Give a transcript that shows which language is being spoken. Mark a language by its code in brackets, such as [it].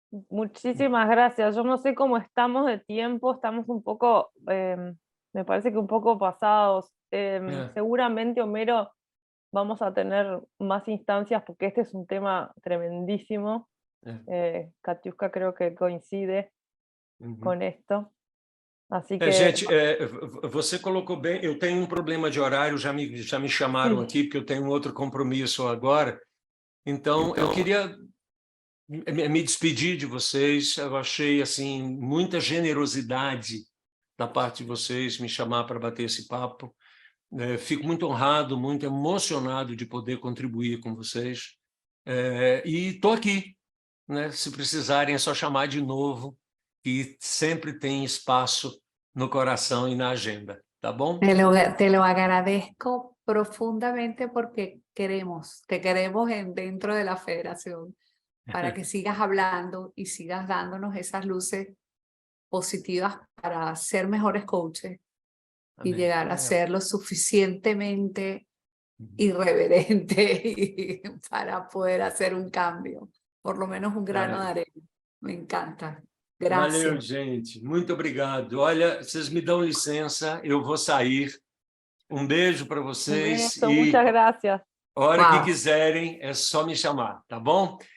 [es] Muchísimas gracias. Yo no sé cómo estamos de tiempo, estamos un poco, me parece que un poco pasados. Seguramente, Homero, vamos a tener más instancias porque este es un tema tremendísimo. Katiuska creo que coincide con esto. [pt] Assim que... Gente, você colocou bem, eu tenho um problema de horário, já me chamaram aqui, porque eu tenho um outro compromisso agora. Então, eu queria me despedir de vocês. Eu achei assim muita generosidade da parte de vocês me chamar para bater esse papo. Fico muito honrado, muito emocionado de poder contribuir com vocês. E estou aqui, né? Se precisarem é só chamar de novo, que sempre tem espaço no coração e na agenda, tá bom? [es] Te lo agradezco profundamente porque te queremos dentro de la federación para que sigas hablando y sigas dándonos esas luces positivas para ser mejores coaches. Amén. Y llegar a ser lo suficientemente irreverente para poder hacer un cambio, por lo menos un grano de arena. Me encanta. [pt] Graças. Valeu, gente. Muito obrigado. Olha, vocês me dão licença, eu vou sair. Um beijo para vocês. Muitas graças. A hora que quiserem, é só me chamar, tá bom?